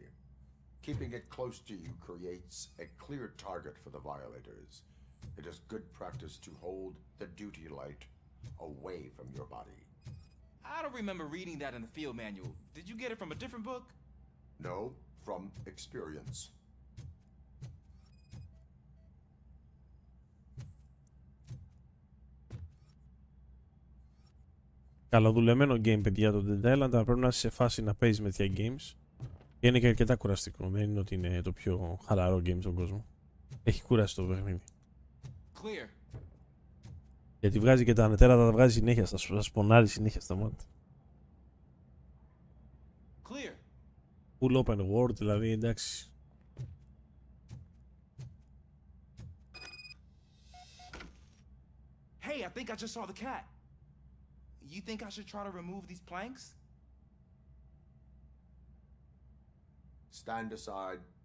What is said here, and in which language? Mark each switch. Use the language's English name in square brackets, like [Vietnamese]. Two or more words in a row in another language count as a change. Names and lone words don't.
[English] Keeping it close to you creates a clear target for the violators. It is good practice to hold the duty light away from your body. I don't remember reading that in the field manual. Did you get it from a different book? No, from experience. [Greek] Καλοδουλεμένο game, παιδιά, το Dead Island, αλλά πρέπει να είσαι σε φάση να παίζεις με τέτοια games. Και είναι και αρκετά κουραστικό. Δεν είναι ότι είναι το πιο χαλαρό game στον κόσμο. Έχει κουράσει το παιχνίδι. [English] Clear. [Greek] Γιατί βγάζει και τα ανετέρατα, τα βγάζει συνέχεια, θα σπονάρει συνέχεια στα μάτια. [English] Clear. Full open world, [Greek] δηλαδή, εντάξει. [English] Hey, I think I just saw the cat. You think I should try to remove these planks? Stand aside.